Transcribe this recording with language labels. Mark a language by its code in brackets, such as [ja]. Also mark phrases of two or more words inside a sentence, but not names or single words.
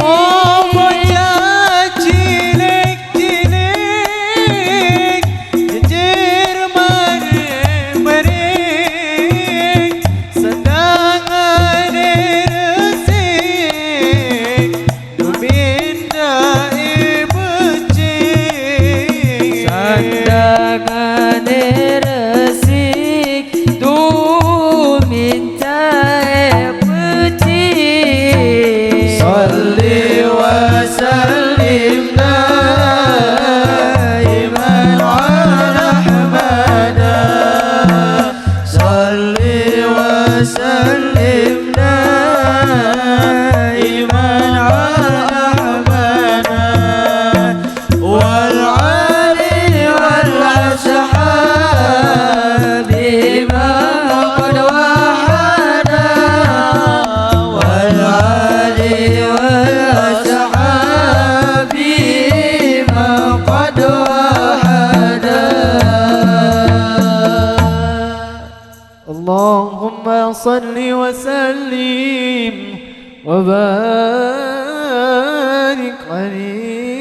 [jv] Oh bocah cilik-cilik jujur maring-maring sandangan resik tuminta ibecik sandangan resik tuminta epecik [ar] صل وسلم دائما على أحمدا صل وسلم دائما على أحمدا والآل وال أصحاب بما قد وهدا والآل والأصحاب بما قد وهدا اللهم صل وسلم وبارك عليه